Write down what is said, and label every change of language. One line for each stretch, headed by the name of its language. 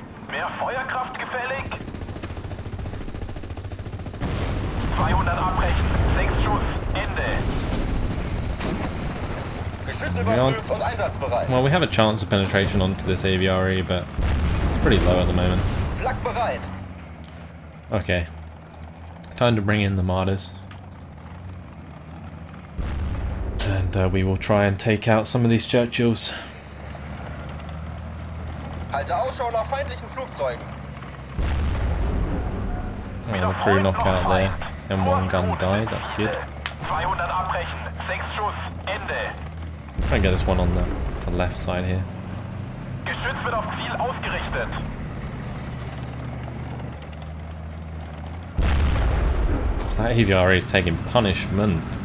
German: Mehr Feuerkraft gefällig? 200 abbrechen. 6 Schuss. Ende. Geschütze überprüft und einsatzbereit.
English: Well, we have a chance of penetration onto this AVRE, but it's pretty low at the moment.
German: Flak bereit. Okay.
English: Time to bring in the martyrs. And we will try and take out some of these Churchills.
German: Halte Ausschau nach feindlichen Flugzeugen.
English: Oh, the crew knockout there. M1 gun died, that's good.
German: 200 abbrechen. 6 Schuss. Ende.
English: Try and get this one on the left side here.
German: Geschütz wird auf Ziel ausgerichtet.
English: Oh, that AVRE is taking punishment.